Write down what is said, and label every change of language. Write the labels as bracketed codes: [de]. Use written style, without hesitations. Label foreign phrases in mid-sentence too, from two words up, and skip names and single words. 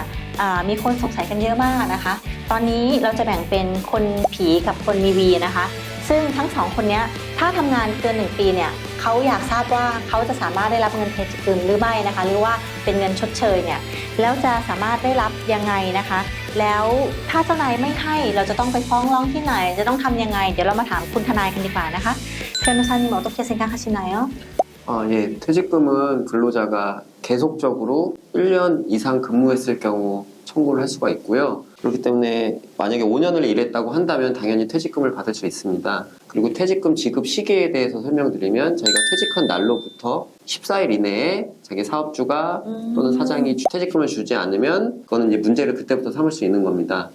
[th] มีคนสงสัยกันเยอะมากนะคะตอนนี้เราจะแบ่งเป็นคนผีกับคนมีวีนะคะซึ่งทั้งสองคนนี้ถ้าทำงานเกิน1 ปีเนี่ยเขาอยากทราบว่าเขาจะสามารถได้รับเงินเทจิกึมหรือไม่นะคะหรือว่าเป็นเงินชดเชยเนี่ยแล้วจะสามารถได้รับยังไงนะคะแล้วถ้าเจ้านายไม่ให้เราจะต้องไปฟ้องร้องที่ไหนจะต้องทำยังไงเดี๋ยวเรามาถามคุณทนายกันดีกว่านะคะ [ko] 변호사님 어떻게 생각하시나요? 예, 퇴직금은 근로자가 계속적으로 1년 이상 근무했을 경우 청구를 할 수가 있고요. 그렇기 때문에 만약에 5년을 일했다고 한다면 당연히 퇴직금을 받을 수 있습니다. 그리고 퇴직금 지급 시기에 대해서 설명드리면 자기가 퇴직한 날로부터 14일 이내에 자기 사업주가 또는 사장이 퇴직금을 주지 않으면 그거는 이제 문제를 그때부터 삼을 수 있는 겁니다.